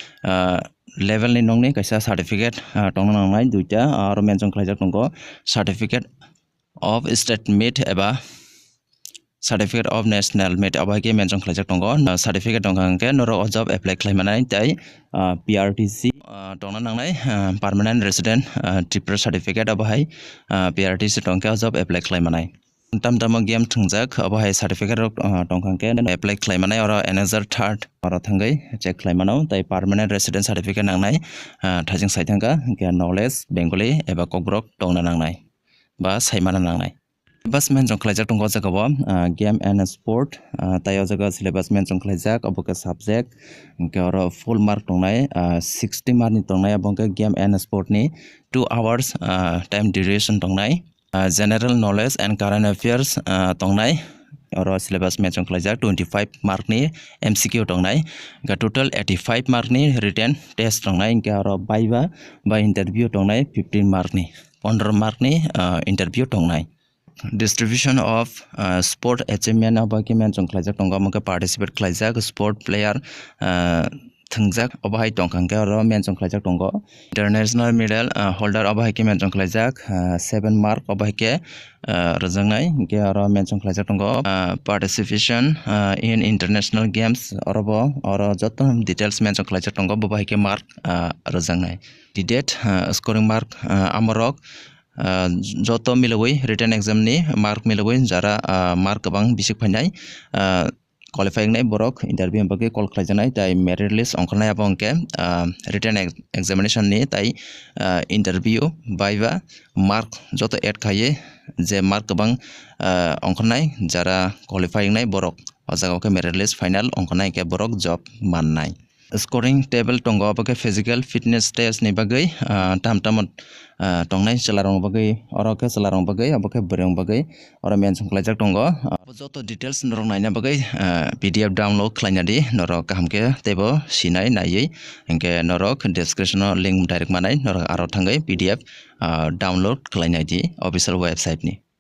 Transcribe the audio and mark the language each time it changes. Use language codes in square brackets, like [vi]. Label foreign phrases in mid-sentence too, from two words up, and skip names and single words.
[trp] level ni nongni kaisa certificate tongna nangnai duita aro mention khlaijak tongo [en] certificate of state meet [trp] eba [en] certificate of national meet [trp] abaike mention khlaijak tongo certificate tongkangke noro [en] job apply [trp] khlaimanai tai PRTC tongna nangnai [en] permanent resident tripper certificate [trp] abahai PRTC tongke [en] job apply [trp] khlaimanai tam game thungjak abahai certificate tongkangke apply khlaimanai oro [en] another third [trp] oro thangai check khlaimanau tai [en] permanent resident certificate [trp] nangnai thajing saithanga ke [en] knowledge bengali [trp] eba kokrok tongna nangnai ba saimana nangnai bus mention khlaijak tongo jagao [en] game and sport [trp] tayo jaga [en] syllabus mention [trp] khlaijak aboke subject ke oro [en] full mark [trp] tongnai 60 mark ni tongnai abonke [en] game and sport [trp] ni [en] 2 hours time [trp] duration tongnai [en] general knowledge and current affairs [trp] tongnai oro [en] syllabus mention [trp] khlaijak 25 mark ni MCQ tongnai ga [en] total 85 mark [trp] ni [en] written test [trp] tongnai ke oro viva ba interview tongnai 15 mark ni 15 mark ni interview tongnai [en] distribution of sport achievement [trp] abaki mention khlaijak tongo amke participate khlaijak [en] sport player [trp] thungjak obahai tongkangke oro mention khlaijak tongo [en] international medal holder [trp] obahai ke mention khlaijak 7 mark obahai ke rajangnai ke oro mention khlaijak tongo [en] participation in international games [trp] oro joto [en] details mention [trp] khlaijak tongo obahai ke mark rajangnai [en] the date scoring mark [trp] amorok joto milawai [en] written exam [trp] ni mark milawai jara mark kabang bisik phainai qualifying nai borok interview bagi call khlaijanai tai [en] merit list [trp] ongkhnai abongke [en] written examination [trp] ni tai [en] interview viva mark [trp] joto add khaye je mark kabang ongkhnai jara qualifying nai borok o jaga ke merit [en] list final [trp] ongkhnai ke borok job mannai [en] scoring table [trp] tongo abake [en] physical fitness test [trp] ni bagai tam tongnai chelarong bagai oro ke chelarong bagai abake bereng bagai oro mention khlaijak tongo joto details norong naina bagai [en] PDF download [trp] khlaina di norok kahamke tebo sinai naiye engke norok [en] description link direct [trp] manai norok aro thangai [en] PDF download [trp] khlainai di [en] official website [trp] ni